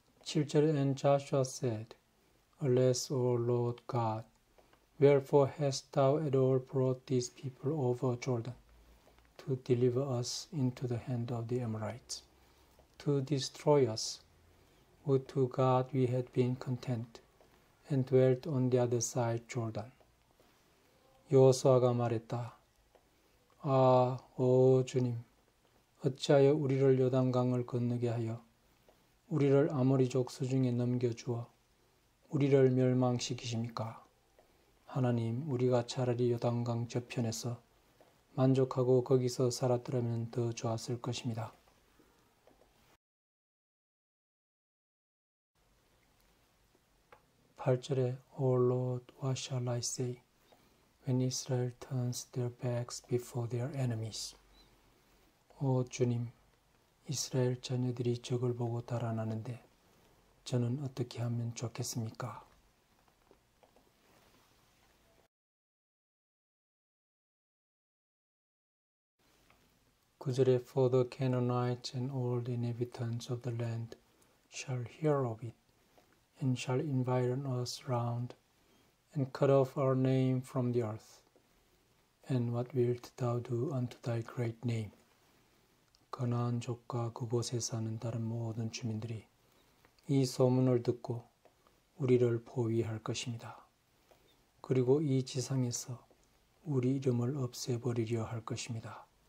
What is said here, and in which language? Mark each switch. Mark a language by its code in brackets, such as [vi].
[ko] 7절에 [en] And Joshua said, Alas, O Lord God, wherefore hast thou at all brought these people over Jordan, to deliver us into the hand of the Amorites, to destroy us? Would to God we had been content, and dwelt on the other side Jordan. [ko] 여호수아가 말했다. 오 주님, 어찌하여 우리를 요단강을 건너게 하여 우리를 아모리족 수중에 넘겨주어 우리를 멸망시키십니까? 하나님, 우리가 차라리 요단강 저편에서 만족하고 거기서 살았더라면 더 좋았을 것입니다. 8절에 [en] O Lord, what shall I say when Israel turns their backs before their enemies? [ko] 오 주님, 이스라엘 자녀들이 적을 보고 달아나는데 저는 어떻게 하면 좋겠습니까? 구절에 [en] For the Canaanites and all the inhabitants of the land shall hear of it, and shall environ us round, and cut off our name from the earth. And what wilt thou do unto thy great name? [ko] 가나안족과 그곳에 사는 다른 모든 주민들이 이 소문을 듣고 우리를 포위할 것입니다. 그리고 이 지상에서 우리 이름을 없애버리려 할 것입니다.